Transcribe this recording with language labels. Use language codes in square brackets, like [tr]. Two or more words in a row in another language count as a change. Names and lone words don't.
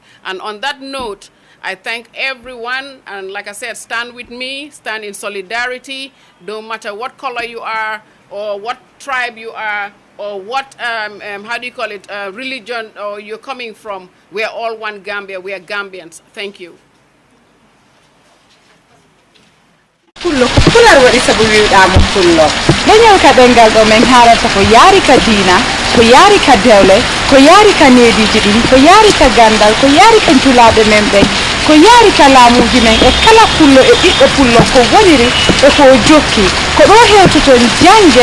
[en] And on that note, I thank everyone, and like I said, stand with me, stand in solidarity, no matter what color you are, or what tribe you are, or what, how do you call it, religion or you're coming from. We're all one Gambia, we are Gambians. Thank you. [ff] Pullo ko pular waɗi sabu wiwɗamo pullo leñol ka ɗengal ɗo min haalata ko yaari ka diina ko yaari ka dewle ko yaari ka neediji ɗin ko yaari ka gandal ko yaari ka julaaɓe men ɓen ko yaari ka laamuji men e kala pullo e ɓiɗɗo pullo ko woniri e ko jokki ko ɗo hewtoton jange